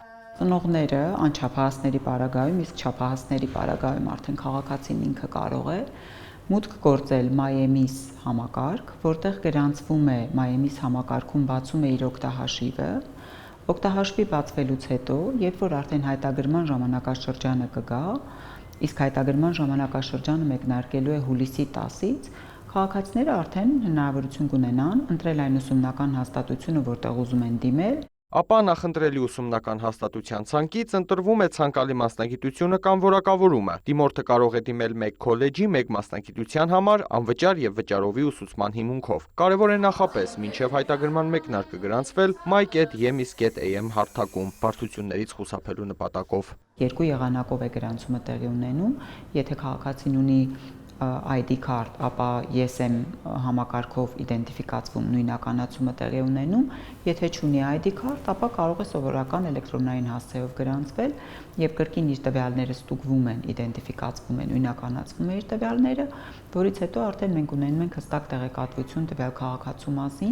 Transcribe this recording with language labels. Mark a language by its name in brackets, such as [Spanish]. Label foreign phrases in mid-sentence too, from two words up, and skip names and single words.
[Armenian] Ծնողները անչափահասների պարագայում, իսկ չափահասների պարագայում արդեն քաղաքացին ինքը կարող է մուտք գործել MyEMIS համակարգ, որտեղ գրանցվում է MyEMIS համակարգում բացում է իր օգտահաշիվը։ Օգտահաշվի բացվելուց հետո, երբ որ արդեն հայտագրման ժամանակաշրջանը կգա, իսկ հայտագրման ժամանակաշրջանը մեկնարկելու է հուլիսի 10-ից, քաղաքացիները արդեն հնարավորություն կունենան ընտրել այն ուսումնական հաստատությունը, որտեղ ուզում են դիմել, Ապա նախընտրելի ուսումնական հաստատության ցանկից ընտրվում է ցանկալի մասնագիտությունը կամ որակավորումը։ Դիմորդը կարող է դիմել մեկ քոլեջի, մեկ մասնագիտության համար անվճար եւ վճարովի ուսուցման հիմունքով։ Կարևոր է նախապես մինչեւ հայտագրման մեկնարկը գրանցվել my.yemis.am հարթակում բարդություններից խուսափելու նպատակով։ Երկու եղանակով է գրանցումը տեղի ունենում, եթե քաղաքացին ունի ID քարտ, ապա ESM համակարգով իդենտիֆիկացվում նույնականացումը տեղի ունենում, եթե չունի ID քարտ, ապա կարող է սովորական էլեկտրոնային հասցեով գրանցվել եւ կրկին իր տվյալները ստուգվում են, իդենտիֆիկացվում են, նույնականացվում է իր տվյալները, որից հետո արդեն մենք ունենում ենք հստակ տեղեկատվություն տվյալ քաղաքացու մասին։